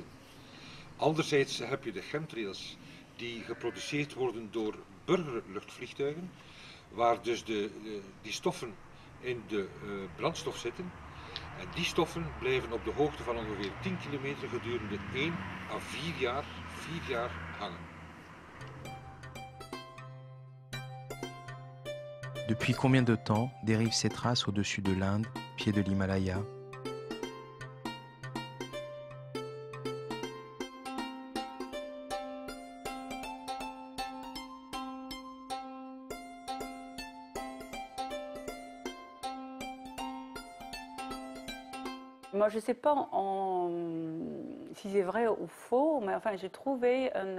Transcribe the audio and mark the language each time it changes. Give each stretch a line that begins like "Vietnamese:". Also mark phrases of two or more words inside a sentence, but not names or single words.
Dutch: Anderzijds heb je de chemtrails die geproduceerd worden door burgerluchtvliegtuigen, waar dus die stoffen in de brandstof zitten. En die stoffen blijven op de hoogte van ongeveer 10 kilometer gedurende 1 à 4 jaar hangen.
French: Depuis combien de temps dérivent ces traces au-dessus de l'Inde, pied de l'Himalaya? Moi, je ne sais pas si c'est vrai ou faux, mais enfin, j'ai trouvé